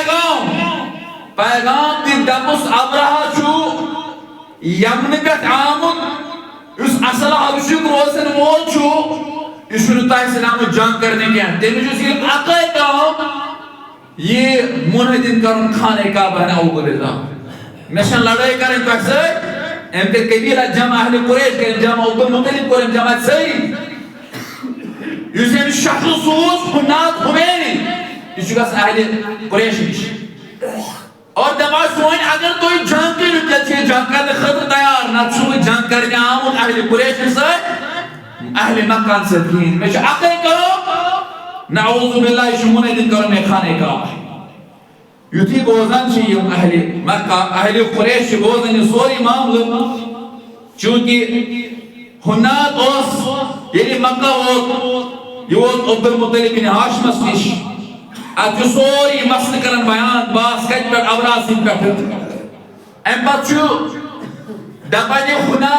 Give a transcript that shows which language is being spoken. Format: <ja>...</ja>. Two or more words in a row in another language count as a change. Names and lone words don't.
<ks>پیغام دِ دپُس ابرہا چھُ یمنہٕ پٮ۪ٹھ آمُت یُس اصل حبشُک روزن وول چھُ یہ چھُنہٕ تۄہہِ سۭتۍ آمُت جنگ کرنہِ کینٛہہ تٔمِس چھُ صرف اکٲے کٲم یہِ مُنحدِم کرُن خانہ کعبہ</ks> <ar>نعوذ باللہ</ar> <ks>مےٚ چھَنہٕ لڑٲے کرٕنۍ تۄہہِ سۭتۍ أمۍ کٔرۍ قبیلہ جمع اہلِ قریش کٔرِنۍ جمع عبدالمطلب کوٚر أمۍ جمع سٲری یُس أمِس شخص اوس حُنات حُمیری یہِ چھُ گژھان اہلِ قریش نِش اور دپان چھُ وۄنۍ اگر تُہۍ جنگ کٔرِو تیٚلہِ چھِ یہِ جنگ کرنہٕ خٲطرٕ تیار نتہٕ چھُس بہٕ جنگ کرنہِ آمُت اہلِ قریشن سۭتۍ اہل مکہ سۭتۍ کِہیٖنۍ مےٚ چھُ اکٲے کٲم</ks> <ar>نعوذ باللہ</ar> <ks>یہِ چھُ مُنعدم کرُن مےٚ خانہ کعبہ یُتھُے بوزان چھِ یِم اہلِ مکہ اہلِ قریش چھِ بوزان یہِ سورُے معاملہٕ چوٗنکہِ حُنات اوس ییٚلہِ مکہ ووت یہِ ووت عبدالمطلب بن ہاشمس نِش اتھ چھُ سورُے یہِ مسلہٕ کران بیان بحث کتہِ پٮ۪ٹھ ابرہا سٕنٛدِ پٮ۪ٹھٕ اَمہِ پتہٕ چھُ دپان یہِ حُنات</ks>